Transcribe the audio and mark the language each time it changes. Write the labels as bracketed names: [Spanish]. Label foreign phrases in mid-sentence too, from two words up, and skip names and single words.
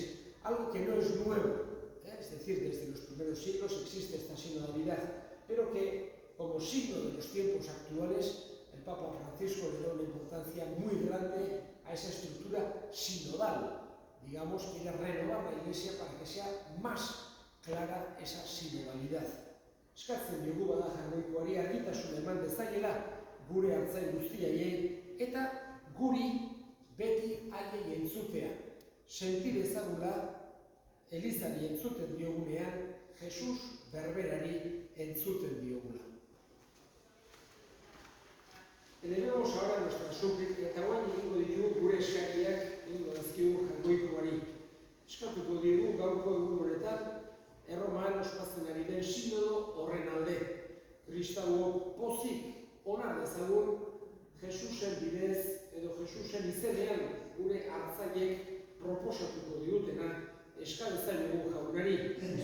[Spanish] Algo que no es nuevo, es decir, desde los primeros siglos existe esta sinodalidad, pero que como signo de los tiempos actuales el Papa Francisco le da una importancia muy grande a esa estructura sinodal. Digamos, quiere renovar la Iglesia para que sea más clara esa sinodalidad. [Basque] Eskatzen dugu bada jarraikoari argitasun eman dezaiela gure hartzaile guztiei eta guri beti haiei entzutea. Senti dezagula Elizari entzuten diogunean, Jesus berberari entzuten diogula. [Spanish] Elevemos ahora nuestra súplica [Basque] eta guain egingo ditugu gure eskakiak egingo dazkigu jarraikoari. Eskatuko diogu gaurko egun honetan Erroman ospatzen ari den sinodo horren alde. Kristauok pozik onar dezagun Jesusen bidez edo Jesusen izenean gure hartzaileek proposatuko digutena eskadezailegu jaunari.